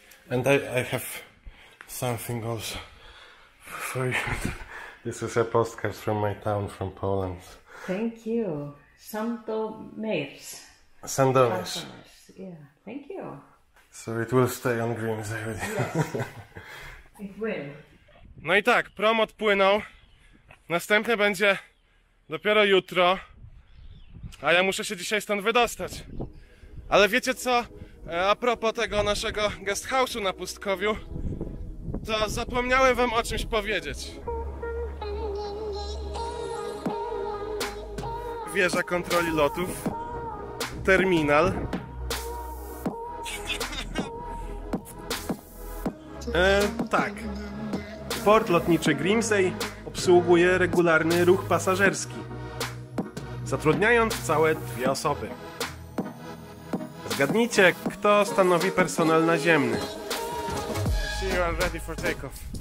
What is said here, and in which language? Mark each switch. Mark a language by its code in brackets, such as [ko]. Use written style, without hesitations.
[en] And I have something also for you. This is a postcard from my town, from Poland. Thank you. Sandomierz. Sandomierz. Yeah, thank you. So it will stay on Grimsay. Yes, it will. [pl] No i tak, prom odpłynął. Następny będzie dopiero jutro. A ja muszę się dzisiaj stąd wydostać. Ale wiecie co? A propos tego naszego guest house'u na Pustkowiu, to zapomniałem wam o czymś powiedzieć. Wieża kontroli lotów. Terminal. Tak. Port lotniczy Grimsay obsługuje regularny ruch pasażerski, zatrudniając całe 2 osoby. Zgadnijcie, kto stanowi personel naziemny. [en] I see you are ready for takeoff.